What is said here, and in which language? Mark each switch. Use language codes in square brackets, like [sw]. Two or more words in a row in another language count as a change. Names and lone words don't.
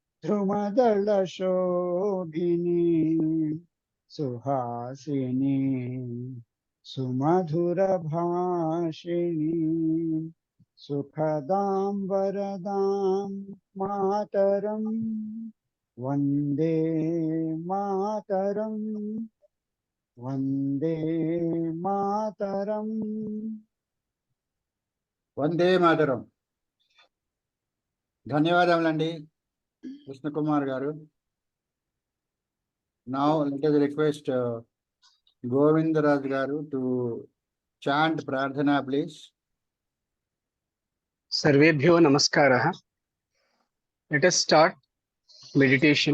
[sa] ध्रुमदलशोभिनी सुहासिनी सुमधुरभाषिणी सुखदां वरदां मातरम् वन्दे मातरम् वन्दे मातरम्। వందే మాతరం. [te] ధన్యవాదములండి కృష్ణ కుమార్ గారు. [en] Now let us request Govindaraj garu to chant Prarthana, please. [sa] सर्वेभ्यो नमस्कारः. [en] Let us start meditation.